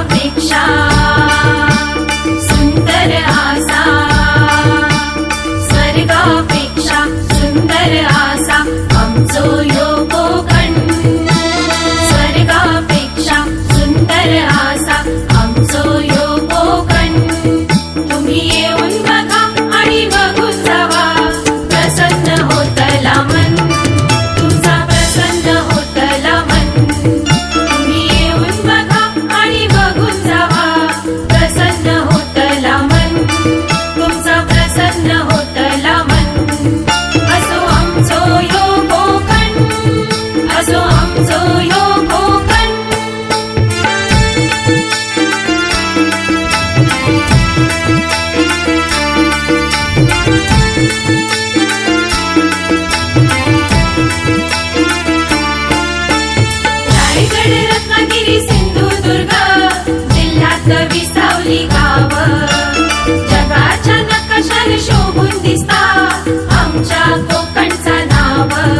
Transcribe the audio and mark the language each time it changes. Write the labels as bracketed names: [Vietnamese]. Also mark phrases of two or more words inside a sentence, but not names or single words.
[Konkani] स्वर्गापेक्षा सुंदर आसा, स्वर्गापेक्षा सुंदर आसा आमचो ह्यो कोकण। स्वर्गापेक्षा सुंदर आसा आमचो ह्यो कोकण। तुम्ही येऊन बघा आणि बघून जावा, प्रसन्न होतला मन, तुमचा प्रसन्न होतला मन। तुम्ही येऊन बघा आणि बघून जावा, प्रसन्न होतला मन, तुमचा प्रसन्न होतला मन। असो आमचो ह्यो कोकण, असो आमचो ह्यो कोकण। [Marathi] रायगड, रत्नागिरी, सिंधुदुर्ग जिल्ह्यात विसावली गाव, जगाच्या नकाशाने शोभून दिसतात आमच्या कोकणचा नाव।